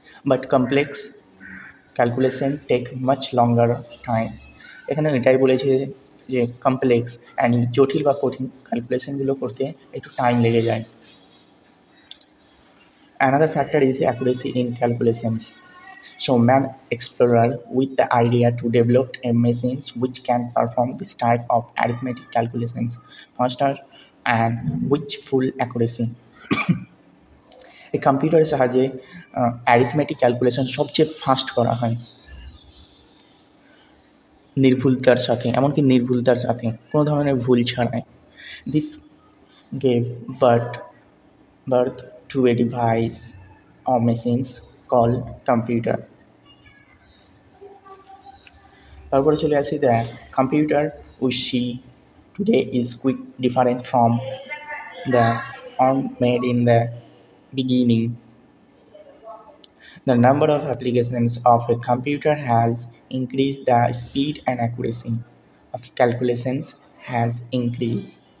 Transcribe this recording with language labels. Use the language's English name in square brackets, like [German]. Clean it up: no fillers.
[English] But complex calculation take much longer time. [Bangla] এখানে এটাই বলেছে যে কমপ্লেক্স অ্যান্ড জটিল বা কঠিন ক্যালকুলেশনগুলো করতে একটু টাইম লেগে যায়। [English] Another factor is accuracy in calculations. So man explorer with the idea to develop a machines which can perform this type of arithmetic calculations faster and with full accuracy. [Bangla] এই কম্পিউটারের সাহায্যে অ্যারিথমেটিক ক্যালকুলেশন সবচেয়ে fast করা হয়, নির্ভুলতার সাথে, এমনকি নির্ভুলতার সাথে, কোনো ধরনের ভুল ছাড়াই। [English] This gave birth to a device or machines called computer. [Bangla] তারপরে চলে আসি [English] The computer we see today is quick different from the one made in the beginning. The number of applications of a computer has increased, the speed and accuracy of calculations has increased.